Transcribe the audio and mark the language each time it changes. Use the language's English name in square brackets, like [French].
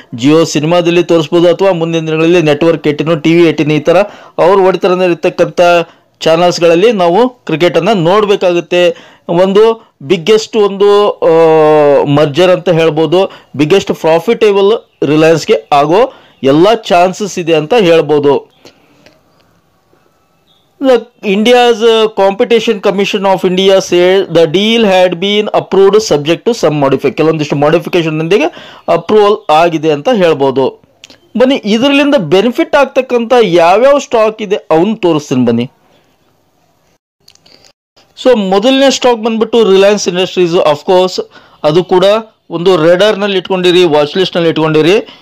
[Kannada] ಜಿಯೋ ಸಿನಿಮಾದಲ್ಲಿ ತೋರಿಸ್ಬೋದು, ಅಥವಾ ಮುಂದಿನ ದಿನಗಳಲ್ಲಿ ನೆಟ್ವರ್ಕ್ 18, TV 18 ಈ ಥರ ಅವ್ರು ಹೊಡಿತರಲ್ಲಿರ್ತಕ್ಕಂಥ ಚಾನಲ್ಸ್ಗಳಲ್ಲಿ ನಾವು ಕ್ರಿಕೆಟನ್ನು ನೋಡಬೇಕಾಗುತ್ತೆ. ಒಂದು ಬಿಗ್ಗೆಸ್ಟ್ ಒಂದು ಮರ್ಜರ್ ಅಂತ ಹೇಳ್ಬೋದು. ಬಿಗ್ಗೆಸ್ಟ್ ಪ್ರಾಫಿಟೇಬಲ್ ರಿಲಯನ್ಸ್ಗೆ ಆಗೋ ಎಲ್ಲ ಚಾನ್ಸಸ್ ಇದೆ ಅಂತ ಹೇಳ್ಬೋದು. [English] India's Competition Commission of India said the deal had been approved subject to some modification. [Kannada] ಕೆಲವೊಂದಿಷ್ಟು ಮಾಡಿಫಿಕೇಶನ್ ನೊಂದಿಗೆ ಅಪ್ರೂವಲ್ ಆಗಿದೆ ಅಂತ ಹೇಳ್ಬೋದು. ಬನ್ನಿ, ಇದರಿಂದ ಬೆನಿಫಿಟ್ ಆಗ್ತಕ್ಕಂಥ ಯಾವ್ಯಾವ ಸ್ಟಾಕ್ ಇದೆ ಅವನ್ನ ತೋರಿಸ್ತೀನಿ ಬನ್ನಿ. ಸೊ ಮೊದಲನೇ ಸ್ಟಾಕ್ ಬಂದ್ಬಿಟ್ಟು ರಿಲಯನ್ಸ್ ಇಂಡಸ್ಟ್ರೀಸ್. ಅಫ್ಕೋರ್ಸ್ ಅದು ಕೂಡ ಒಂದು ರೆಡರ್ನಲ್ಲಿ ಇಟ್ಕೊಂಡಿರಿ, ವಾಚ್ ಲಿಸ್ಟ್ನಲ್ಲಿ ಇಟ್ಕೊಂಡಿರಿ.